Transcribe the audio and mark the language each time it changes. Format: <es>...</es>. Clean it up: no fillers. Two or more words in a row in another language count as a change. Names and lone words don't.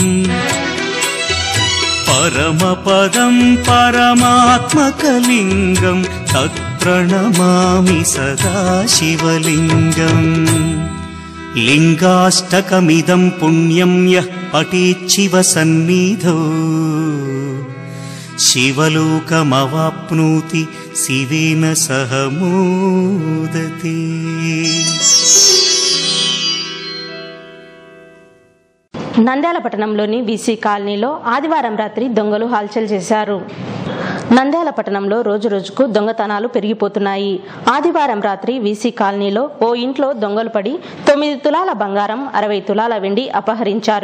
<sa>परमपदं परमात्मकलिङ्गं तत्प्रणमामि सदा शिवलिङ्गम् लिङ्गाष्टकमिदं पुण्यं यः पठेच्छिवसन्निधौ शिवलोकमवाप्नोति शिवेन सह मोदते।</sa> <te>నంద్యాల పట్టణంలోని వీసీ కాలనీలో ఆదివారం రాత్రి దొంగలు హల్చల్ చేశారు. నంద్యాల పట్టణంలో రోజు రోజుకు దొంగతనాలు పెరిగిపోతున్నాయి. ఆదివారం రాత్రి వీసీ కాలనీలో ఓ ఇంట్లో దొంగలు పడి 9 తులాల బంగారం 60 తులాల వెండి అపహరించారు.</te>